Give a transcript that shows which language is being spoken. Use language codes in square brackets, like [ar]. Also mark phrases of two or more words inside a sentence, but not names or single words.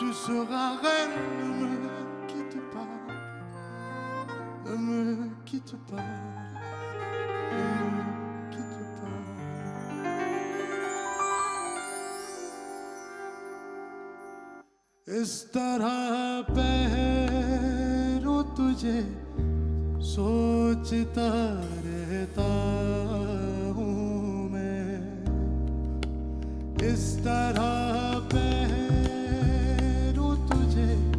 [fr] seras reine. Ne me quitte pas, ne me quitte pas, ne me quitte pas. [hi] इस तरह पहरों तुझे सोचता रहता हूँ मैं, इस तरह पहरों तुझे